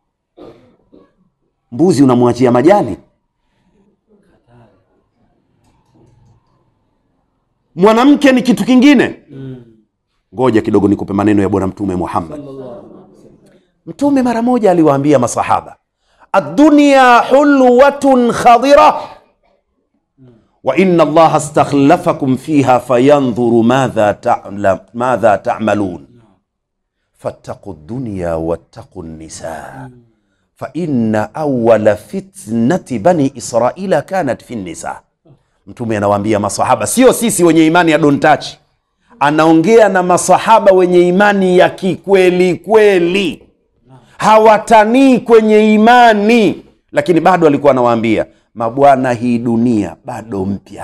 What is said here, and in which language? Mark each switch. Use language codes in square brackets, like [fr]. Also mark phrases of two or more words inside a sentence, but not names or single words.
[sw] Mbuzi unamwachia majani? Mwanamke ni kitu kingine. Ngoja kidogo nikupe maneno ya Bwana Mtume Muhammad. Mtume mara moja aliwaambia masahaba, [ar] الدنيا حلوة خضرة وإن الله استخلفكم فيها فينظر ماذا تعملون فاتقوا الدنيا واتقوا النساء فإن أول فتنة بني إسرائيل كانت في النساء. [sw] Mtume anawaambia masahaba, sio sisi wenye imani ya [en] don't touch. [sw] Anaongea na masahaba wenye imani ya kikweli kweli. Hawatanii kwenye imani, lakini bado alikuwa anawaambia, mabwana, hii dunia bado mpya.